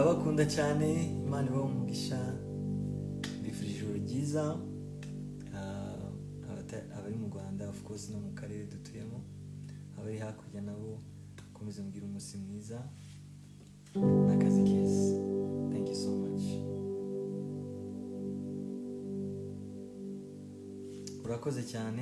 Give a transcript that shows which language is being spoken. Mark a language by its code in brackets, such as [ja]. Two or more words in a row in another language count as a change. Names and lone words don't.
[rw] ndabakunda cyane, Imana ibahe umugisha, mbifurije ijoro ryiza. Abari mu Rwanda [en] of course [rw] no mu karere dutuyemo, abari hakurya nabo komeza mugira umunsi mwiza n'akazi keza. [en] Thank you so much. [rw] Urakoze cyane.